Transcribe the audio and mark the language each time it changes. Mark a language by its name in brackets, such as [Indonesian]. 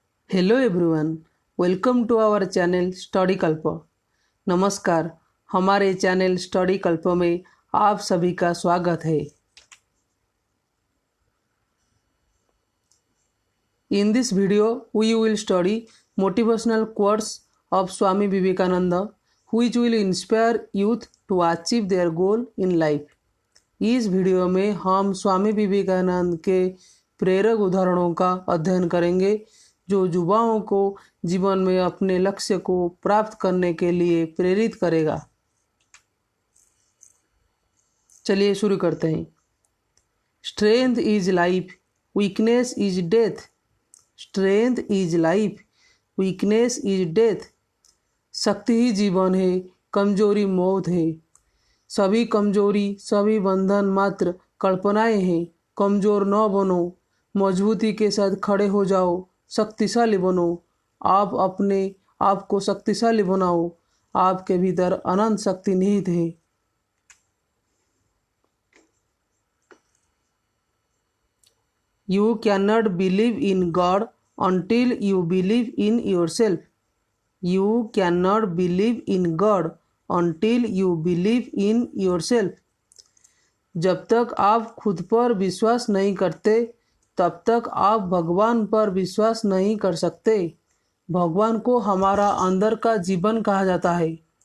[English] Hello everyone, welcome to our channel study Kalp. [Hindi] नमस्कार, हमारे चैनल स्टडी कल्प में आप सभी का स्वागत है। [English] In this video we will study motivational quotes of Swami Vivekananda which will inspire youth to achieve their goal in life। [Hindi] इस वीडियो में हम स्वामी विवेकानंद के प्रेरक उदाहरणों का अध्ययन करेंगे जो युवाओं को जीवन में अपने लक्ष्य को प्राप्त करने के लिए प्रेरित करेगा। चलिए शुरू करते हैं। [English] Strength is life, weakness is death. Strength is life, weakness is death. [Hindi] शक्ति ही जीवन है, कमजोरी मौत है। सभी कमजोरी, सभी बंधन मात्र कल्पनाएं हैं। कमजोर न बनो, मजबूती के साथ खड़े हो जाओ, शक्तिशाली बनो। आप अपने आप को शक्तिशाली बनाओ। आपके भीतर अनंत शक्ति निहित है। [English] You cannot believe in God until you believe in yourself। You cannot believe in God until you believe in yourself। [Hindi] जब तक आप खुद पर विश्वास नहीं करते तब तक आप भगवान पर विश्वास नहीं कर सकते। भगवान को हमारा अंदर का जीवन कहा जाता है।